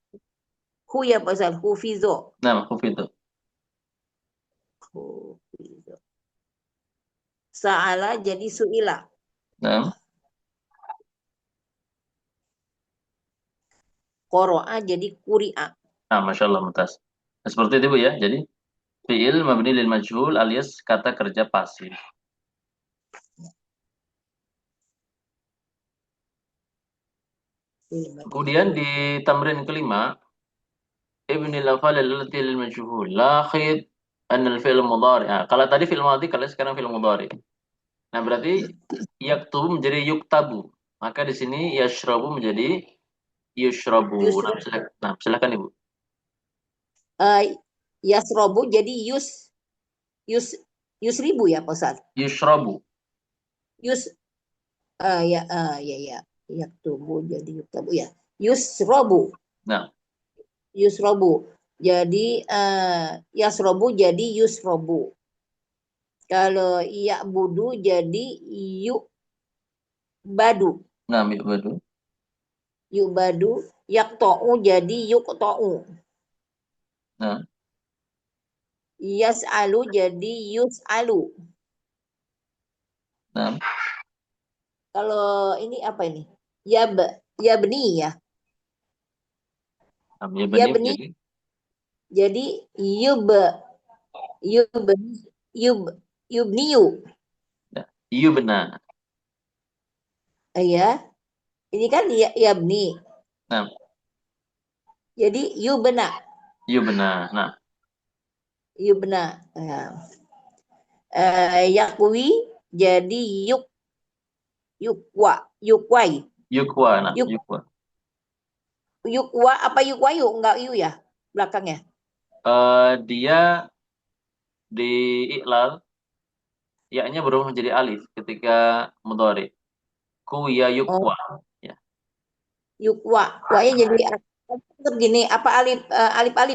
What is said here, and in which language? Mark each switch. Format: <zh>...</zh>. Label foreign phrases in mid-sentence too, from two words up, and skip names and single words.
<id>hu ya Pak Ustaz, hufizo, nah, hufidu. hufizo. Sa'ala jadi su'ila, Nah, qoro'a jadi kuri'a.</id> <ar>nah, ما شاء الله، ممتاز.</ar> <id>Nah, seperti itu Bu ya. Jadi,</id> <ar>فعل مبني للمجهول</ar> <id>alias kata kerja pasif. Kemudian di tamrin kelima,</id> <ar>ابن الأفعال التي للمجهول. لاحظ أن الفعل مضارع.</ar> <id>Nah, kalau tadi</id> <ar>فعل ماضي,</ar> <id>kalau sekarang</id> <ar>فعل مضارع.</ar> <id>Nah, berarti yaktubu menjadi yuktabu. Maka di sini yashrabu menjadi yushrabu. Yusro, Nah, silakan Ibu. uh, yasrobu jadi yus yusribu ya Pak Ustaz. Yushrabu. Yus ya ya ya yaktubu jadi yuktabu ya. Yusrobu, Nah, yusrobu. Jadi yasrobu jadi yusrobu. Kalau iya budu jadi yuk badu. nah, Ibu. Yuk badu. Yak to'u jadi yuk to'u. Nah, Yas alu jadi yus alu. nah, Kalau ini apa ini? Ya beni ya. nah, ya Ya benih beni menjadi jadi yub yub yub yubniu. ya, yubna. Ya, ini kan ya beni. Nah, Jadi yubna, yubna. Nah, yubna. Nah, yakwi jadi yukwa, yukwai. yukwa. Nah, Yuk yukwa. yukwa apa yukwayu? Enggak yu ya belakangnya. Dia di iklal, ya-nya berubah menjadi alif ketika mudhari. Kuya Oh, yukwa. Ya, yukwa. Wanya jadi tetap gini apa alif alif</id>